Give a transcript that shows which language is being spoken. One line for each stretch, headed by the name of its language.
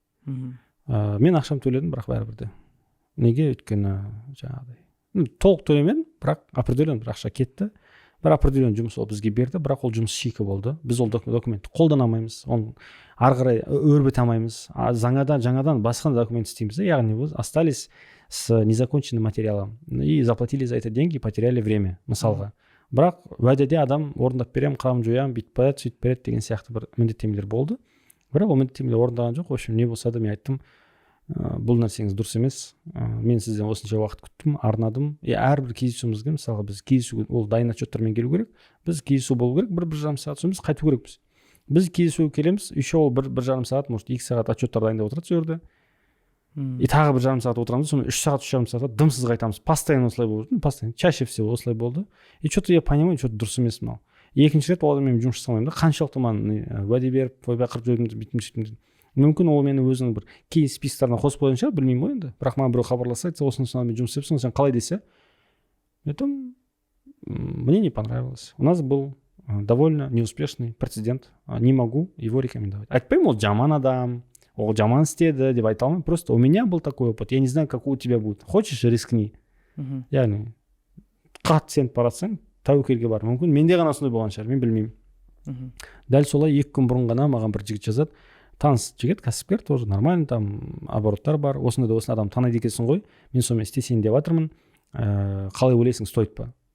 Kazakh: Мен ақшам төледім, бірақ бәрібір де. Неге? Өйткені жаңағыдай толық төлемедім, бірақ определен бір ақша кетті. Бір определен жұмыс ол бізге берді, бірақ ол жұмыс шикі болды. Біз ол документті қолдана алмаймыз, оны ары қарай өрбіте алмаймыз. Жаңадан басқа документ істейміз. Яғни біз
Russian: остались с незаконченным материалом и заплатили за это деньги, потеряли время,
Kazakh: мысалға. Бірақ уәдеде адам орындап берем, қырам жоям, бүйтіп береді, сөйтіп береді деген сияқты бір міндеттемелер болды. Бірақ ол міндеттемелер орындаған жоқ.
Russian: В общем,
Kazakh: не болса да мен айттым, бұл нәрсеңіз дұрыс емес, мен сізден осынша уақыт күттім, арнадым. Әрбір кездесуімізге, мысалға біз кездесу, ол дайын отчеттармен келу керек, біз кездесу болу керек, бір жарым сағат соң біз қайту керекпіз. Біз кездесуге келеміз,
Russian: еще
Kazakh: ол бір жарым сағат,
Russian: может
Kazakh: 2 сағат отчеттар дайындап отырады сол жерде. И тағы бір жарым сағат отырамыз, сонымен 3 сағат, 3 жарым сағат дымсыз қайтамыз.
Russian: Постоянно
Kazakh: осылай болды,
Russian: постоянно, чаще всего
Kazakh: осылай болды.
Russian: И что-то я понимаю, что-то
Kazakh: дұрыс емес мынау. Екінші рет ол адаммен жұмыс жасай алмаймын да, қаншалықты маған уәде беріп, ойбай қырып жібердім, бүйтім сөйтім. Мүмкін ол мені өзінің бір кейс списоктарына қосып қойған шығар, білмеймін ғой енді. Бірақ маған біреу хабарласа, айтса, осыны сонымен жұмыс істепсің, сен қалай десе, айтам,
Russian: мне не понравилось. У нас был довольно неуспешный прецедент. Не могу его рекомендовать.
Kazakh: Айтпаймын, ол жаман адам, ол жаман істеді деп айта алмаймын.
Russian: Просто у меня был такой опыт. Я не знаю, какой у тебя будет. Хочешь, рискни.
Kazakh: Яғни қатты сеніп баратсаң, тәуекелге бар. Мүмкін менде ғана сондай болған шығар, мен білмеймін. Дәл солай 2 күн бұрын ғана маған бір жігіт жазады. Таныс жігіт, кәсіпкер,
Russian: тоже нормально, там
Kazakh: обороттар бар. Осында да адам таниды екенсің ғой. Мен сонымен істесейін деп жатырмын. Қалай ойлайсың,
Russian: стоит
Kazakh: па?